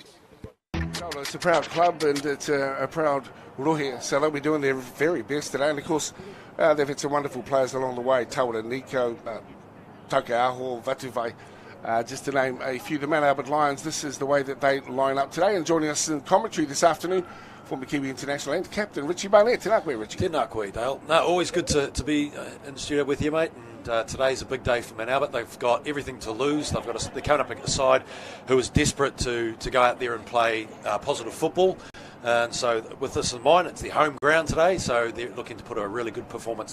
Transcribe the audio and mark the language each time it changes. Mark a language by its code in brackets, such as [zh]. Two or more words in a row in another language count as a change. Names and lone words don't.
[en] Well, it's a proud club and it's a proud rohe, so they'll be doing their very best today. And of course, they've had some wonderful players along the way. Taura Nico, Taukeiaho, Vatuvai. Just to name a few, the Mount Albert Lions, this is the way that they line up today. And joining us in commentary this afternoon, former Kiwi International and Captain Richie Barnett. [mi] Tēnā koe, Richie. Tēnā koe, Dale. [en] No, always good to be in the studio with you, mate. And today's a big day for Mount Albert. They've got everything to lose. They're coming up against a side who is desperate to go out there and play positive football. And so with this in mind, it's their home ground today, so they're looking to put a really good performance.